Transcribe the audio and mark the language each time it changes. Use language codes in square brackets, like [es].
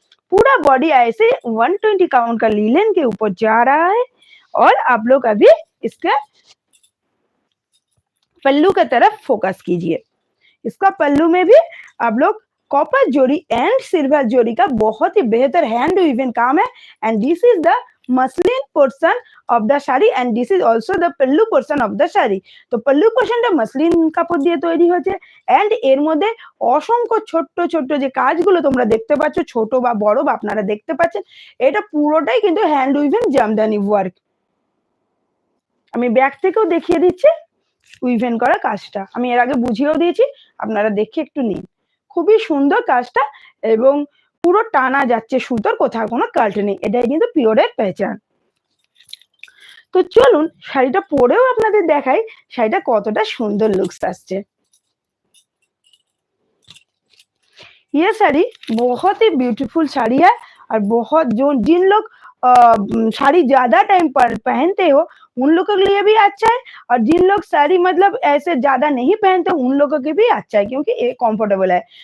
[hi] पूरा बॉडी ऐसे 120 काउंट का लीलन के ऊपर जा रहा है, और आप लोग अभी इसका पल्लू की तरफ फोकस कीजिए। इसका पल्लू में भी आप लोग कॉपर जोड़ी एंड सिल्वर जोड़ी का बहुत ही बेहतर हैंड वीवन काम है, [en] and this is the muslin portion of the sari, [hi] and this is also the pallu portion of the sari. [bn] তো পল্লু পোর্শনটা মসলিন কাপড় দিয়ে তৈরি হয়েছে, এন্ড এর মধ্যে অসংখ্য ছোট্ট ছোট্ট যে কাজগুলো তোমরা দেখতে পাচ্ছ, ছোট বা বড় বা আপনারা দেখতে পাচ্ছেন, এটা পুরোটাই কিন্তু হ্যান্ড উইভেন জামদানি ওয়ার্ক। আমি ব্যাক থেকেও দেখিয়ে দিচ্ছি উইভেন করা কাজটা, আমি এর আগে বুঝিয়েও দিয়েছি, আপনারা দেখে একটু নিন। খুবই সুন্দর কাজটা, এবং পুরো টানা যাচ্ছে সুতোর, কোথাও কোনো কাল্ট নেই, এটাই কিন্তু পিওরের পেহচান। তো চলুন শাড়িটা পরেও আপনাদের দেখাই শাড়িটা কতটা সুন্দর লুকস আসছে। [hi] ये साड़ी बहुत ही ब्यूटीफुल साड़ी है, और बहुत जो जिन लोग साड़ी ज्यादा टाइम पर पहनते हो उन लोगों के लिए भी अच्छा है, और जिन लोग साड़ी मतलब ऐसे ज्यादा नहीं पहनते उन लोगों के भी अच्छा है क्योंकि ये कंफर्टेबल है।